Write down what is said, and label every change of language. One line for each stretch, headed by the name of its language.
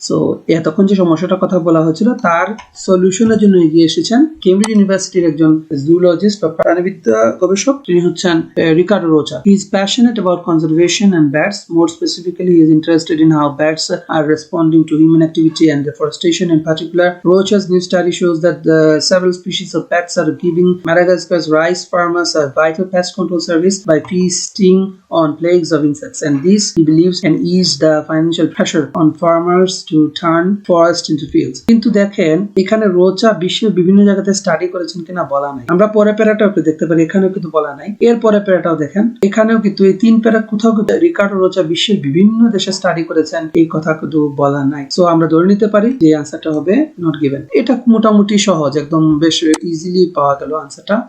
Bangla: So এতক্ষণ যে সমস্যাটার কথা বলা হয়েছিল তার সলিউশনের জন্য এগিয়ে এসেছেন কেমব্রিজ ইউনিভার্সিটির একজন জুলজিস্ট বা প্রাণীবিদ্যা গবেষক, তিনি হচ্ছেন Ricardo রোচা।
English: He is passionate about conservation and bats. More specifically he is interested in how bats are responding to human activity and deforestation in particular. Rocha's new study shows that the several species of bats are giving Madagascar's rice farmers a vital pest control service by feasting on plagues of insects, and this, he believes, can ease the financial pressure on farmers to turn forest into fields.
Bangla: কিন্তু দেখেন এখানে রোচা বিশ্বের বিভিন্ন জায়গাতে study করেছেন কিনা বলা নাই। আমরা পরের প্যারাটাও একটু দেখতে পারি, এখানেও কিন্তু বলা নাই। এর পরের প্যারাটাও দেখেন, এখানেও কিন্তু এই তিন প্যারা কোথাও কিন্তু রিকার্ডো রোচা বিশ্বের বিভিন্ন দেশে স্টাডি করেছেন এই কথা কিন্তু বলা নাই। সো আমরা ধরে নিতে পারি যে আনসারটা হবে নট গিভেন। এটা মোটামুটি সহজ, একদম বেশ ইজিলি পাওয়া গেল আনসারটা।